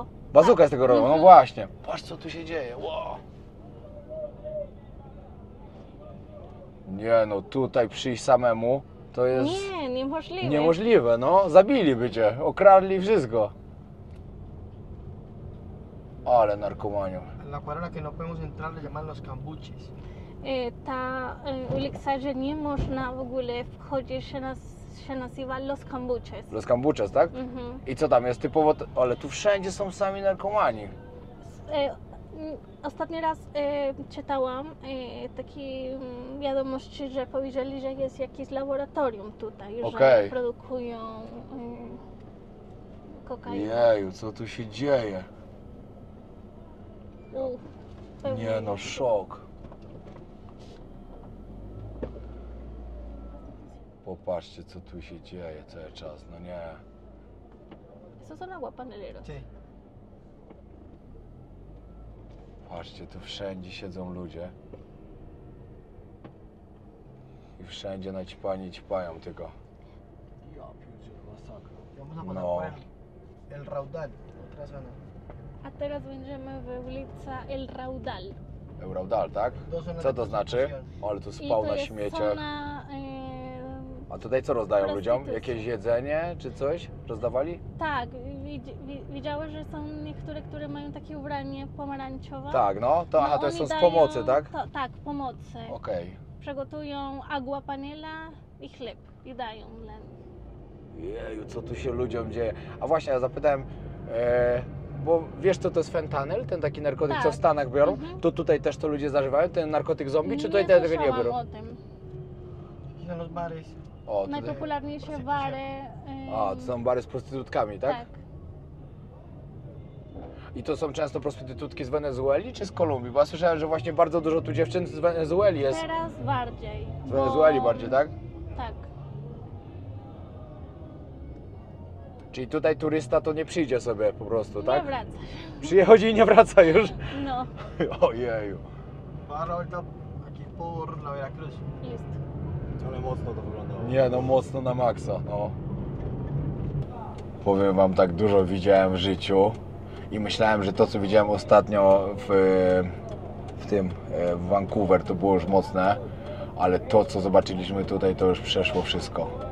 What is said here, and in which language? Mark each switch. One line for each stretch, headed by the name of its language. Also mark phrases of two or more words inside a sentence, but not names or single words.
Polish: Bazuka z tego robią, no właśnie. Patrz, co tu się dzieje, wow. Nie no, tutaj przyjść samemu to jest niemożliwe. niemożliwe, no. Zabiliby cię, okradli wszystko. Ale narkomanią.
Spanish: La cuadra que no podemos entrar le llaman los cambuches.
Polish: Ta ulica, że nie można w ogóle wchodzić, się nazywa Los Cambuches. Los Cambuches, tak? I co tam jest typowo? Ale tu wszędzie są sami narkomani. Ostatni raz czytałam takie wiadomości, że powiedzieli, że jest jakieś laboratorium tutaj, że produkują kokainę. Jeju, co tu się dzieje? Nie no, szok. Popatrzcie, co tu się dzieje cały czas, no nie.
Spanish: Esos son aguapaneleros. Sí.
Polish: Patrzcie, tu wszędzie siedzą ludzie. I wszędzie naćpani ćpają tylko. Ja pierdzielę, masakra.
Spanish: Vamos a pasar
Polish: No.
Spanish: por el Raudal, otra zona.
Polish: A teraz będziemy w ulicy El Raudal. Euraudal, tak? Co to znaczy? O, ale tu I spał to na jest śmieciach. zona, A tutaj co rozdają ludziom? prostytucji. Jakieś jedzenie czy coś? Rozdawali? tak, widziałeś, że są niektóre, które mają takie ubranie pomarańczowe? Tak, no. To, No, aha, to oni są z dają- pomocy, tak? Tak, pomocy. Okej. przygotują agua panela i chleb i dają dla nich. Jeju, co tu się ludziom dzieje? A właśnie, ja zapytałem, bo wiesz co to jest fentanyl, ten taki narkotyk, Tak. co w Stanach biorą? Mhm. To tutaj też to ludzie zażywają, ten narkotyk zombie, czy tutaj Nie tego nie słyszałam biorą? o tym.
Spanish: Na los bares.
Polish: O, tutaj. Najpopularniejsze bary. A, to są bary z prostytutkami, tak? tak. I to są często prostytutki z Wenezueli czy z Kolumbii? Bo ja słyszałem, że właśnie bardzo dużo tu dziewczyn z Wenezueli jest. Teraz bardziej. Z Wenezueli bardziej, tak? Tak. Czyli tutaj turysta to nie przyjdzie sobie po prostu, tak? Nie wraca. Przychodzi i nie wraca już. No, Ojeju.
Spanish: Para ahorita aquí por la Veracruz.
Polish: jest. Ale mocno to wyglądało. Nie no, mocno na maksa, no. Powiem wam, tak dużo widziałem w życiu i myślałem, że to co widziałem ostatnio w Vancouver to było już mocne, ale to co zobaczyliśmy tutaj to już przeszło wszystko.